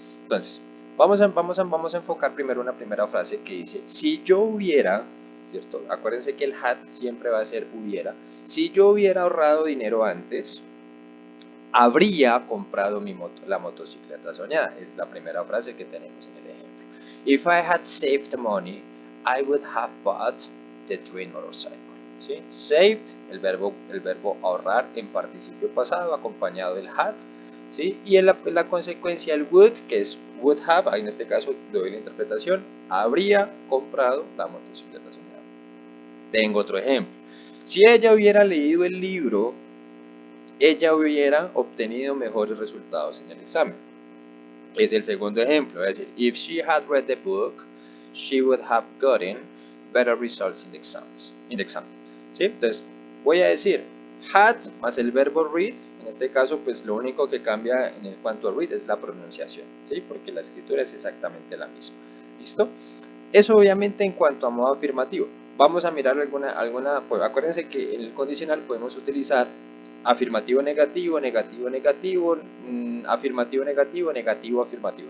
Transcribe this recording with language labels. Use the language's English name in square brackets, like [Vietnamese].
[Spanish] Entonces, vamos a enfocar primero una primera frase que dice, si yo hubiera, ¿cierto? Acuérdense que el had siempre va a ser hubiera. Si yo hubiera ahorrado dinero antes, habría comprado la motocicleta soñada. Es la primera frase que tenemos en el ejemplo. [English] If I had saved money, I would have bought the dream motorcycle. [Spanish] ¿Sí? Saved, el verbo ahorrar en participio pasado acompañado del had. ¿Sí? Y en la consecuencia el would, que es [English] would have, [Spanish] en este caso le doy la interpretación, habría comprado la motocicleta soñada. Tengo otro ejemplo. Si ella hubiera leído el libro, ella hubiera obtenido mejores resultados en el examen. Es el segundo ejemplo, es decir, [English] if she had read the book, she would have gotten better results in the exam. [Spanish] ¿Sí? Entonces, voy a decir had más el verbo read. En este caso, pues lo único que cambia en cuanto a read es la pronunciación, ¿sí? Porque la escritura es exactamente la misma. ¿Listo? Eso obviamente en cuanto a modo afirmativo. Vamos a mirar pues acuérdense que en el condicional podemos utilizar afirmativo, negativo, negativo, negativo, afirmativo, negativo, negativo, afirmativo.